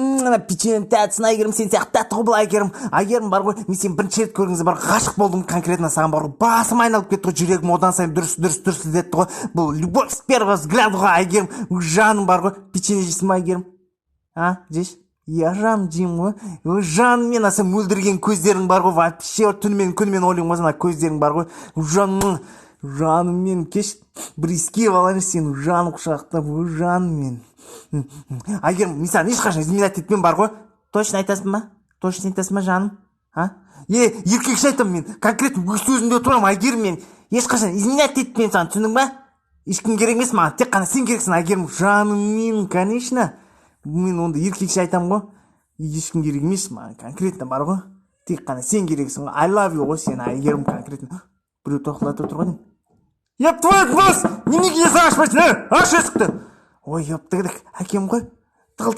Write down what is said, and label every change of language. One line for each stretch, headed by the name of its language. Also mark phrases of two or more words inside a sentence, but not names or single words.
Kazakh: ана печеньем тәттісін әйгерім, сен сияқты тәтті ғой бұл әйгерім. Әйгерім бар ғой, мен сен бірінші рет көргенде бар ғашық болдым конкретно саған бар ғой. Басым айналып кетті ғой, жүрегім одан сайын дұрыс іздетті ғой. Бұл
Russian: любовь с первого взгляда
Kazakh: ғой әйгерім. Жаным бар ғой, печенье жейсің ба әйгерім? Жейші? Я жаным жеймін ғой. Жаным мен аса мөлдірген көздерің бар ғой. Вообще түнімен күнімен ойлаймын ғой, ана көздерің бар ғой. Жаным мен кеш бір иіскеп алайын сені, жаным құшақтап, жаным мен. Әйгерім, мен саған ешқашан изменять етпеймін бар ғой. Точно айтасың ба? Точно айтасың ба жаным? Еркекше айтамын мен. Конкретно өз сөзімде отырамын әйгерім, мен ешқашан изменять етпеймін саған, түсіндің ба? Ешкім керек емес маған, тек қана сен керексің әйгерім. Жаным мен, конечно. Мен онда еркекше айтамын ғой. Ешкім керек емес маған, конкретно бар ғой. Тек қана сен керексің ғой.
English: I love you
Kazakh: ғой сен әйгерім конкретно. Біреу тоқылатып отыр ғой деймін. Еп твой бос! Неменеге есік ашпайсың, аш есікті! Ой, еп әкем ғой.